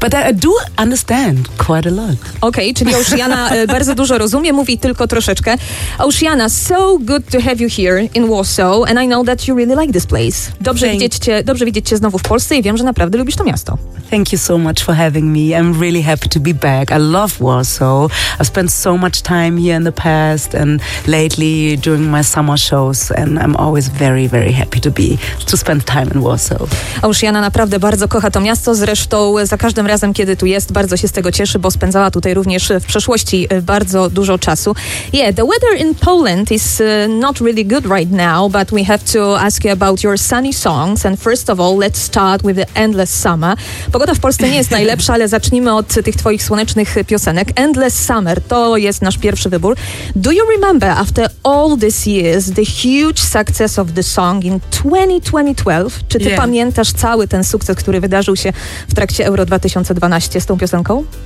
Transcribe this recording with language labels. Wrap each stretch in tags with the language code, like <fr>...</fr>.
<en>But I do understand quite a lot.</en> <pl>Okay, czyli Auszjana bardzo dużo rozumie, mówi tylko troszeczkę.</pl> <en>Auszjana, so good to have you here in Warsaw, and I know that you really like this place.</en> <pl>Dobrze widzieć cię znowu w Polsce i wiem, że naprawdę lubisz to miasto.</pl> <en>Thank you so much for having me. I'm really happy to be back. I love Warsaw. I've spent so much time here in the past and lately during my summer shows, and I'm always very, very happy to spend time in Warsaw.</en> <pl>Auszjana naprawdę bardzo kocha to miasto. Zresztą za każdym razem, kiedy tu jest, bardzo się z tego cieszy, bo spędzała tutaj również w przeszłości bardzo dużo czasu.</pl> <en>Yeah, the weather in Poland is not really good right now, but we have to ask you about your sunny songs. And first of all, let's start with the Endless Summer.</en> <pl>Pogoda w Polsce nie jest najlepsza, ale zacznijmy od tych twoich słonecznych piosenek. Endless Summer, to jest nasz pierwszy wybór.</pl> <en>Do you remember, after all these years, the huge success of the song in 2012?</en> <pl>Czy ty pamiętasz cały ten sukces, który wydarzył się w trakcie Euro 2012 z tą piosenką?</pl>